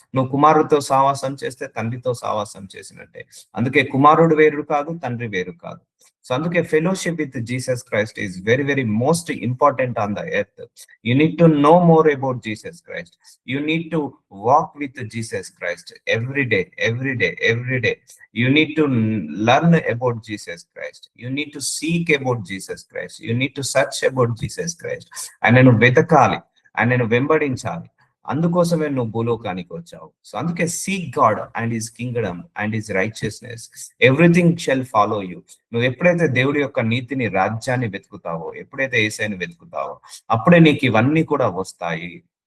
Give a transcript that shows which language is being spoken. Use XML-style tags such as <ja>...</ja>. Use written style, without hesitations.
<te>నువ్వు కుమారుడితో సావాసం చేస్తే తండ్రితో సావాసం చేసినట్టే. అందుకే కుమారుడు వేరు కాదు, తండ్రి వేరు కాదు. సో అందుకే</te> <en>Fellowship with Jesus Christ is very very most important on the earth. You need to know more about Jesus Christ. You need to walk with Jesus Christ every day, every day, every day. You need to learn about Jesus Christ. You need to seek about Jesus Christ. You need to search about Jesus Christ.</en> <te>ఆయనను వెతకాలి, ఆయనను వెంబడించాలి. అందుకోసమే నువ్వు భూలోకానికి వచ్చావు. So అందుకే</te> <en>Seek God and his kingdom and his righteousness, everything shall follow you.</en> <te>నువ్వు ఎప్పుడైతే దేవుడి యొక్క నీతిని, రాజ్యాన్ని వెతుకుతావో, ఎప్పుడైతే యేసయ్యను వెతుకుతావో, అప్పుడే నీకు ఇవన్నీ కూడా వస్తాయి.</te>